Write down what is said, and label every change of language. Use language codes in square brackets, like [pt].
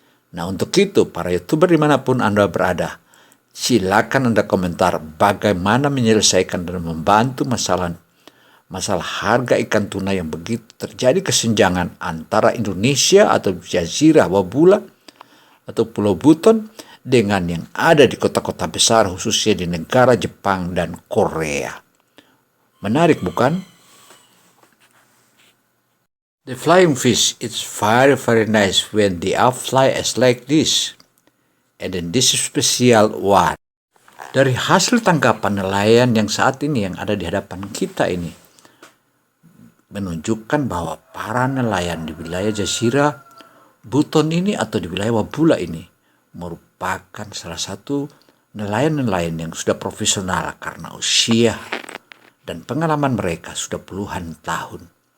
[id] Nah, untuk itu para YouTuber dimanapun Anda berada, silakan Anda komentar bagaimana menyelesaikan dan membantu masalah harga ikan tuna yang begitu terjadi kesenjangan antara Indonesia atau Jazirah Wabula atau Pulau Buton dengan yang ada di kota-kota besar, khususnya di negara Jepang dan Korea. Menarik bukan? [en] The flying fish, it's very very nice when they are fly as like this. And then this special one. [id] Dari hasil tangkapan nelayan yang saat ini yang ada di hadapan kita ini menunjukkan bahwa para nelayan di wilayah Jazirah Buton ini atau di wilayah Wabula ini merupakan salah satu nelayan-nelayan yang sudah profesional karena usia dan pengalaman mereka sudah puluhan tahun.